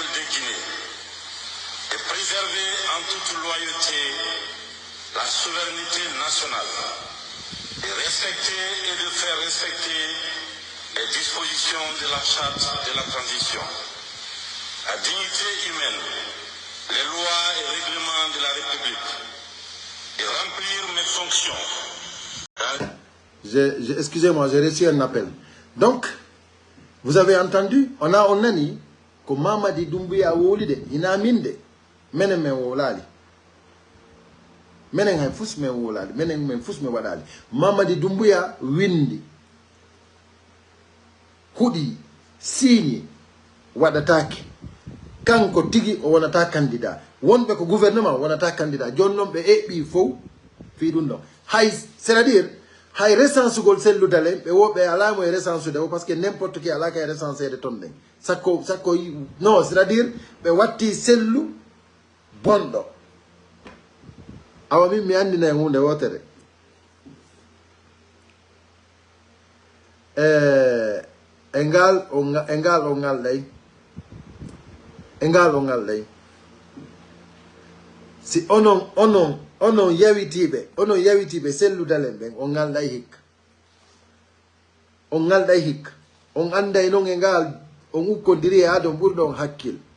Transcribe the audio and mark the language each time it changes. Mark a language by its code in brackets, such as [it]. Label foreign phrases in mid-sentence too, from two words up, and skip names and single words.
[fr] de Guinée de préserver en toute loyauté la souveraineté nationale, de respecter et de faire respecter les dispositions de la charte de la transition, la dignité humaine, les lois et règlements de la République, et remplir mes fonctions. Excusez-moi, j'ai reçu un appel. Donc, vous avez entendu, on a dit que Mamadi Doumbouya [ff] wolide, ina minde, menen men wolali. Menen hay fus men wolali, menen men fus men wadali. Mamadi Doumbouya windi. Hudi, signi, wadataki. Kanko tigi o wonata candidat. Wonbe ko gouvernement wonata candidat. Jonnon be ebi fo fi dun non. Hay, c'est-à-dire hay recense gol selludale ɓe woɓe alamo e [fr] recense de parce que n'importe qui [ff] alaka e [fr] recense de [ff] ton ɗen sakko non [fr] c'est à dire [ff] ɓe watti sellu bonɗo awa min mi andina e hunde wotere engal o ngalɗay si onon yawitiɓe selludalen ɓen on ngalɗay hikka on anday noon e ngal on ukkodiri e adon ɓurɗon hakkil